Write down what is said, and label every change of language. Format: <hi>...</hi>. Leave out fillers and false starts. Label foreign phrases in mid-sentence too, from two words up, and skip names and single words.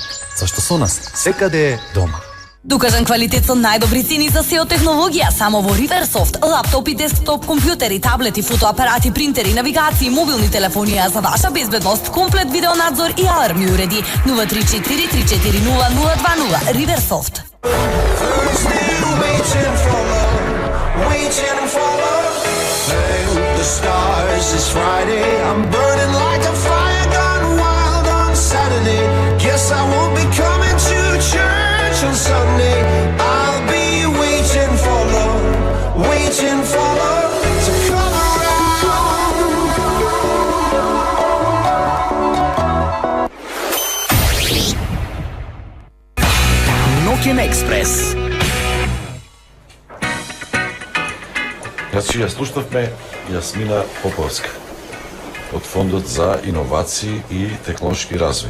<mk>Зашто со нас секаде е дома. Докажан квалитет со најдобри цени за сео технологија само во Riversoft. Лаптопи, десктоп, компјутери, таблети, фотоапарати, принтери, навигации, мобилни телефони, а за ваша безбедност, комплет видеонадзор и алармни уреди. 034 340 0020. Riversoft.</mk> <en>The stars this Friday, I'm burning like a fire gone wild on Saturday. Guess I won't be coming to church on Sunday. I'll be waiting for love to come around.</en> <mk>Ноќен експрес. Значи, ја слушнавме Јасмина Поповска од Фондот за иновации и технолошки развој.</mk>